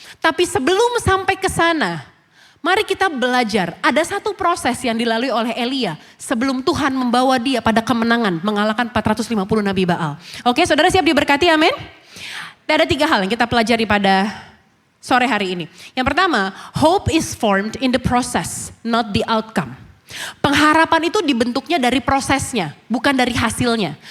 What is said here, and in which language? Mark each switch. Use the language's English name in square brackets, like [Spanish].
[Indonesian] Tapi sebelum sampai ke sana, mari kita belajar. Ada satu proses yang dilalui oleh Elia sebelum Tuhan membawa dia pada kemenangan mengalahkan 450 Nabi Baal. Oke, saudara siap diberkati, amin? Ada 3 hal yang kita pelajari pada sore hari ini. Yang pertama, [English] hope is formed in the process, not the outcome. [Indonesian] Pengharapan itu dibentuknya dari prosesnya, bukan dari hasilnya.